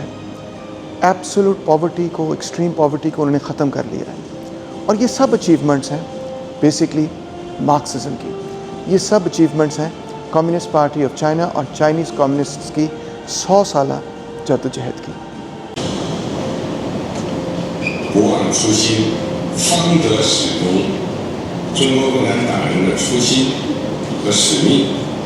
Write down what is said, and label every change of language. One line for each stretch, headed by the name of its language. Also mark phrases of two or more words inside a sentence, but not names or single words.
English: absolute poverty
Urdu: کو,
English: extreme poverty
Urdu: کو انہوں نے ختم کر لیا ہے. اور یہ سب اچیومنٹس ہیں
English: basically Marxism
Urdu: کی. یہ سب اچیومنٹس ہیں کمیونسٹ پارٹی آف چائنا اور
English: Chinese communists
Urdu: کی 100 سالہ جدوجہد کی.
Chinese: 不忘初心，方得始终。中国共产党人的初心和使命